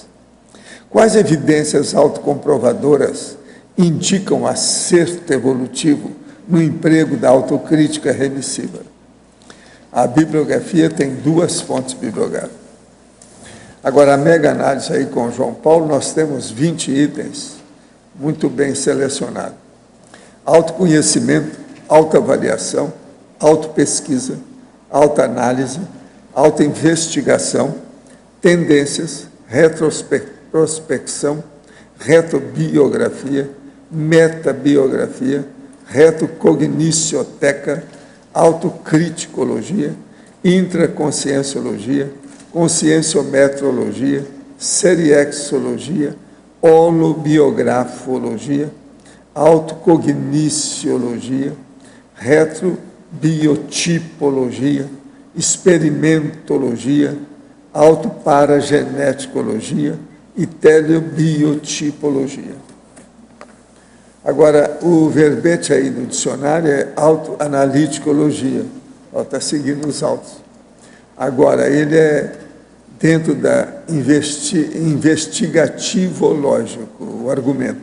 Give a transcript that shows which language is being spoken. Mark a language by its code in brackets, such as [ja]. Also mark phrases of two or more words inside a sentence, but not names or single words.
[pt] Quais evidências autocomprovadoras indicam acerto evolutivo no emprego da autocrítica remissiva? A bibliografia tem 2 fontes bibliográficas. Agora, a mega análise aí com o João Paulo, nós temos 20 itens muito bem selecionados. autoconhecimento, autoavaliação, autopesquisa, autoanálise, autoinvestigação, tendências, retrospecção, retrobiografia, metabiografia, retrocognicioteca, autocriticologia, intraconscienciologia, conscienciometrologia, seriexologia, holobiografologia, autocogniciologia, retrobiotipologia, experimentologia, autoparageneticologia e telebiotipologia. Agora, o verbete aí no dicionário é autoanaliticologia. Está seguindo os autos. Agora, ele é dentro da investigativo-lógico, o argumento.